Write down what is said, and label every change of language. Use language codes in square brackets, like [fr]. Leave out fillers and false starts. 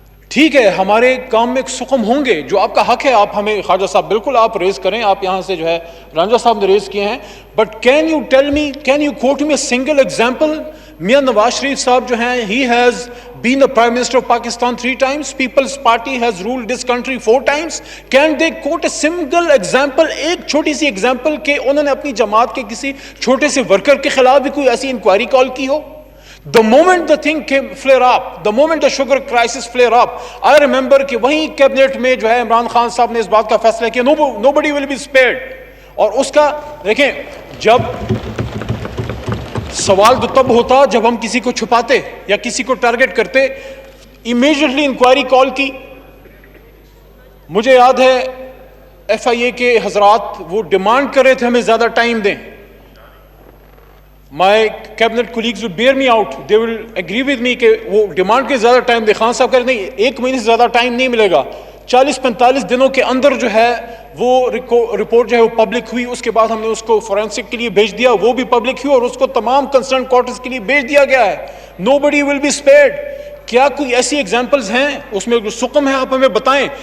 [ur] ٹھیک ہے ہمارے کام میں سکم ہوں گے، جو آپ کا حق ہے، آپ ہمیں خواجہ صاحب بالکل آپ ریز کریں، آپ یہاں سے جو ہے رانجھا صاحب نے ریز کیے ہیں. [en] But can you tell me, can you quote me a single example? [ur] Mian Nawaz Sharif صاحب جو ہیں، [en] he has been the Prime Minister of Pakistan 3 times. People's Party has ruled this country 4 times. Can they quote a single example؟ [ur] ایک چھوٹی سی example کہ انہوں نے اپنی جماعت کے کسی چھوٹے سے ورکر کے خلاف بھی کوئی ایسی انکوائری کال کی ہو؟ [en] The moment the thing came flare up, the moment the sugar crisis flare up, I remember [ur] کہ وہیں کیبنٹ میں جو ہے عمران خان صاحب نے اس بات کا فیصلہ کیا [en] nobody will be spared. [ur] اور اس کا دیکھیں، جب سوال تو تب ہوتا جب ہم کسی کو چھپاتے یا کسی کو ٹارگٹ کرتے. امیجیٹلی انکوائری کال کی. مجھے یاد ہے FIA کے حضرات وہ ڈیمانڈ کر رہے تھے ہمیں زیادہ ٹائم دیں. [en] My cabinet colleagues will bear me out, they will agree with me [ur] کہ وہ ڈیمانڈ کے زیادہ ٹائم دے. خان صاحب کہہ رہے نہیں 1 مہینے سے زیادہ ٹائم نہیں ملے گا. 40-45 دنوں کے اندر جو ہے وہ رپورٹ جو ہے وہ پبلک ہوئی. اس کے بعد ہم نے اس کو فورینسک کے لیے بھیج دیا، وہ بھی پبلک ہوئی، اور اس کو تمام کنسرن کوارٹرز کے لیے بھیج دیا گیا ہے. [en] Nobody will be spared. [ur] کیا کوئی ایسی ایگزامپلز ہیں اس میں سکم ہے؟ آپ ہمیں بتائیں.